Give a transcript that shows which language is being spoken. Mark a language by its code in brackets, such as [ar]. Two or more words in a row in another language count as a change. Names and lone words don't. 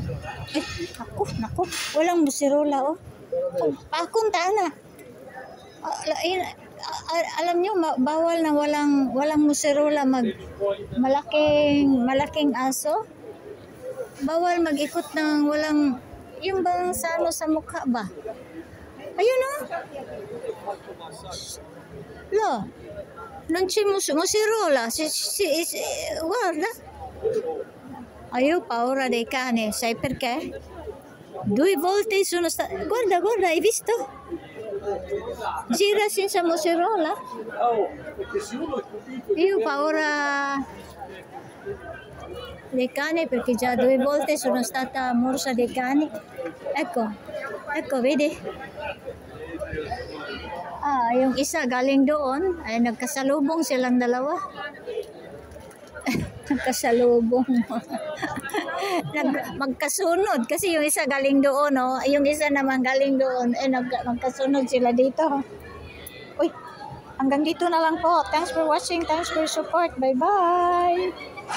[tl] Naku, walang musirola pakunta na. Alam nyo, bawal na walang musirola malaking aso. Bawal mag-ikot ng walang, yung bang sa mukha ba? [it] Ayun non c'è musirola, guarda. Io ho paura dei cani, sai perché? 2 volte sono stata. Guarda, hai visto? Gira senza musirola. Io ho paura dei cani perché già 2 volte sono stata morsa dai cani. Ecco, vedi? [tl] Yung isa galing doon, ay nagkasalubong silang dalawa. Nagkasalubong. Magkasunod kasi yung isa galing doon, yung isa naman galing doon, magkasunod sila dito. Uy, hanggang dito na lang po. [en] Thanks for watching, thanks for support. Bye-bye.